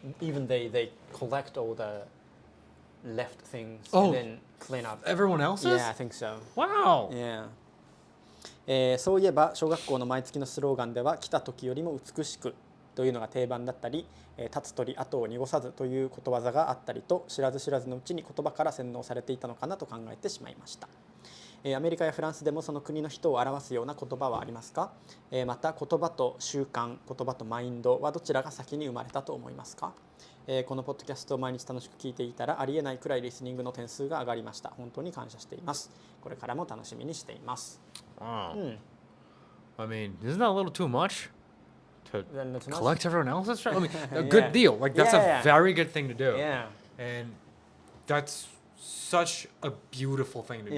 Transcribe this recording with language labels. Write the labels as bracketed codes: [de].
[en] Even they collect all the left things Oh. and then clean up. Everyone else's? Yeah, I think so. Wow. Yeah. [ja] そういえば小学校の毎月のスローガンでは来た時よりも美しくというのが定番だったり、立つ鳥後を濁さずということわざがあったりと知らず知らずのうちに言葉から洗脳されていたのかなと考えてしまいました。アメリカやフランスでもその国の人を表すような言葉はありますか？また言葉と習慣、言葉とマインドはどちらが先に生まれたと思いますか？このポッドキャストを毎日楽しく聞いていたらありえないくらいリスニングの点数が上がりました。本当に感謝しています。これからも楽しみにしています。 [en] Wow. I mean, isn't that a little too much to That's much? collect everyone else's trash? I mean, a Yeah. good deal. Like that's Yeah. a very good thing to do. Yeah. And that's such a beautiful thing to do.